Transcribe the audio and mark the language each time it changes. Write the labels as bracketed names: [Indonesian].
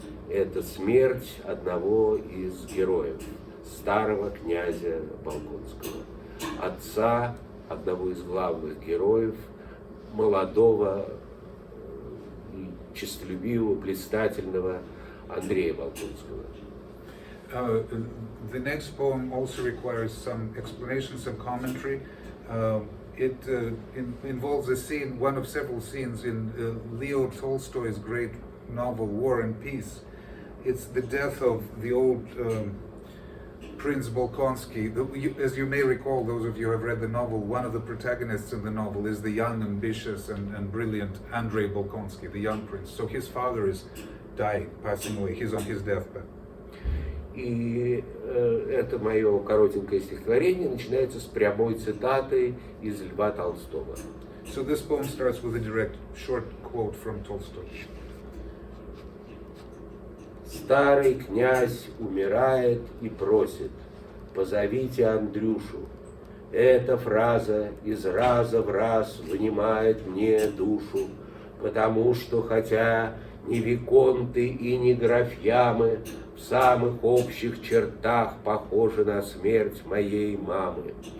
[Russian] Это смерть одного из героев, старого князя Болконского, отца одного из главных героев, молодого, честолюбивого, блистательного Андрея Болконского. [English] The next poem also requires some explanation, some commentary. It involves a scene, one of several scenes in Leo Tolstoy's great novel War and Peace. It's the death of the old Prince Bolkonsky. As you may recall, those of you who have read the novel, one of the protagonists in the novel is the young, ambitious, and brilliant Andrei Bolkonsky, the young prince. So his father is dying, passing away. He's on his deathbed. [Russian] И это мое коротенькое стихотворение начинается с прямой цитаты из Льва Толстого. [English] So this poem starts with a direct, short quote from Tolstoy. [Russian] Старый князь умирает и просит: позовите Андрюшу. Эта фраза из раза в раз вынимает мне душу, потому что хотя ни виконты и ни графьямы в самых общих чертах похожи на смерть моей мамы.